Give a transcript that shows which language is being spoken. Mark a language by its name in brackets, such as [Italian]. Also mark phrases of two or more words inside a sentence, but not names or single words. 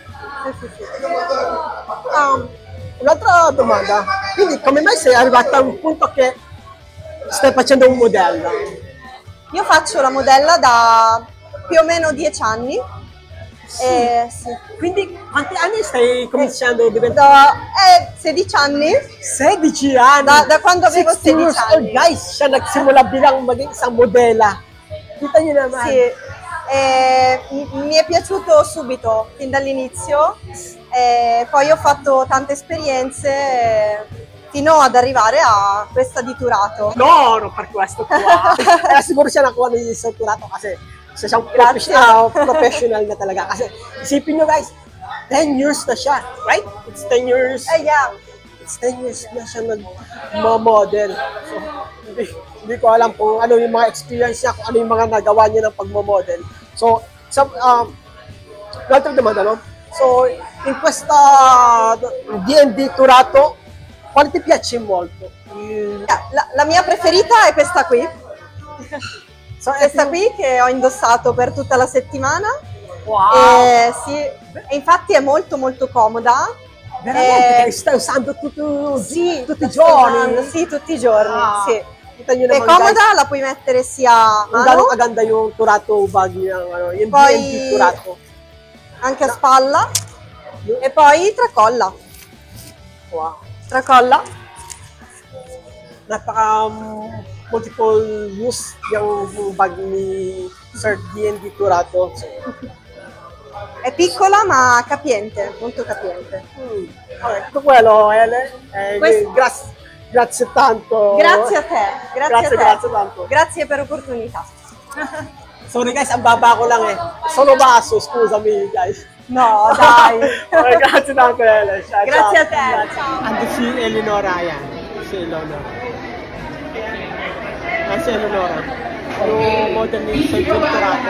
[Italian] Un'altra domanda, quindi come mai sei arrivata a un punto che stai facendo un modello? Io faccio la modella da più o meno 10 anni. Sì. Sì. Quindi quanti anni stai cominciando a diventare? 16 anni. 16 anni! Da quando avevo [English] 16 years [Italian] 16 anni. [English] old, guys, [Filipino] siya nagsimula bilang maging isang modela. Kita niyo naman. [Italian] Sì. Mi è piaciuto subito, fin dall'inizio. Poi ho fatto tante esperienze fino ad arrivare a questa di Turato. No, non per questo qua. [Filipino] Siguro siya nakuha ni Sir Turato kasi isa siyang [Italian] Grazie. [Filipino] professional na talaga. Kasi isipin nyo guys, [English] 10 years [Filipino] na siya, [English] right? It's 10 years. Yeah. It's 10 years [Filipino] na siya nag-model. So, hindi ko alam kung ano yung mga experience niya, kung ano yung mga nagawa niya ng pag-model. So, [Italian] l'altra domanda, no? So, in questa D&D Turato, quale ti piace molto? La mia preferita è questa qui. Questa qui che ho indossato per tutta la settimana. Wow! Sì, e infatti è molto molto comoda. Veramente, che stai usando tutti i giorni? Sì, tutti i giorni. Sì. [Filipino] Kita nyo [Italian] È [Filipino] naman, [Italian] comoda, [English] guys, [Italian] la puoi mettere sia a [Filipino] kung [Italian] mano, [Filipino] gano'ng kaganda yung Turato bag niya, yung [Italian] Poi- D&D Turato. anche a spalla e poi tracolla. [English] Wow. [Italian] Tracolla. [Filipino] Napaka [English] multiple use [Filipino] yung bag ni Sir D&D Turato. [English] So, [Italian] È piccola ma capiente, molto capiente. okay. Tutto quello, Ele. Questo- Grazie tanto. Grazie a te, grazie a te. Grazie tanto. Grazie per l'opportunità. [English] Sorry guys, [Filipino] ang baba ko lang eh. [Italian] Solo basso, [English] scusami guys. [Italian] No, dai. Okay, grazie tanto, Ele. Ciao, Grazie a te. Grazie. Ciao. [Filipino] Ando si Eleonora yan. Si Eleonora. Si Eleonora. Yung model ni Sir John Turato.